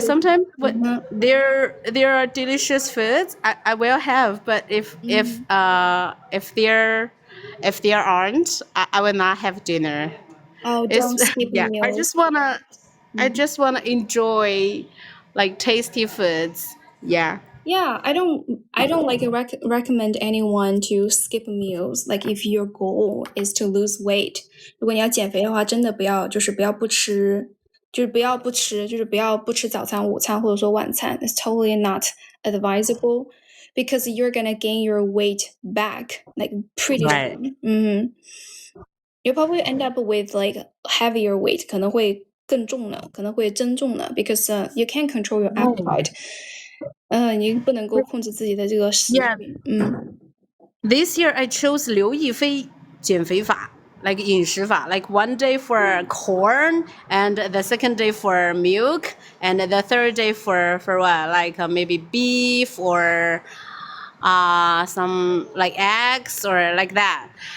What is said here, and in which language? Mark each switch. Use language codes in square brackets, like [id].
[en] Sometimes there are delicious foods I will have, but if there aren't, I will not have dinner. Oh, It's don't skip yeah. meals. I just wanna enjoy like tasty foods. Yeah. Yeah, I don't like recommend anyone to skip meals. Like if your goal is to lose weight， [zh] 如果你要减肥的话，真的不要不吃，就是不要不吃早餐、午餐或者说晚餐。 [en] It's totally not advisable because you're gonna gain your weight back like pretty Right. soon. You'll probably end up with like heavier weight， [zh] 可能会更重了，可能会增重了， [en] because you can't control your appetite。 [zh] 你不能够控制自己的这个食欲。 [en] Yeah. This year I chose 刘亦菲减肥法 like 饮食法 like one day for corn and the second day for milk and the third day for what like maybe beef or some like eggs or like that.